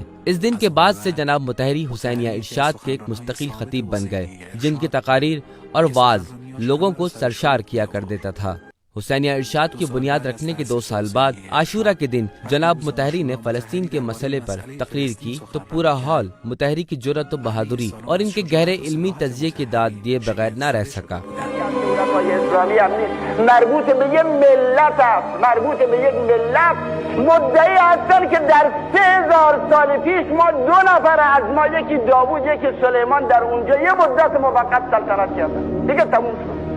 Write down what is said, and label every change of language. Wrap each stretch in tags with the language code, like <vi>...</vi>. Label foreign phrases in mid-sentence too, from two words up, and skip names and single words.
<ur>اس دن کے بعد سے جناب مطہری حسینیہ ارشاد کے ایک مستقل خطیب بن گئے جن کی تقاریر اور وعظ لوگوں کو سرشار کیا کر دیتا تھا۔ حسینیہ ارشاد کی بنیاد رکھنے کے 2 سال بعد عاشورہ کے دن جناب مطہری نے فلسطین کے مسئلے پر تقریر کی تو پورا ہال مطہری کی جرأت و بہادری اور ان کے گہرے علمی تجزیے کی داد دیے بغیر نہ رہ سکا۔</ur> <fa>اسلامی هم نیست، مربوط به یک ملت است، مربوط به یک ملت. مدعی هستن که در 3000 سال پیش ما 2 نفر از ما، یکی داوود یکی سلیمان، در اونجا یه مدت موقت سلطنت کردن، دیگه تموم شد.</fa>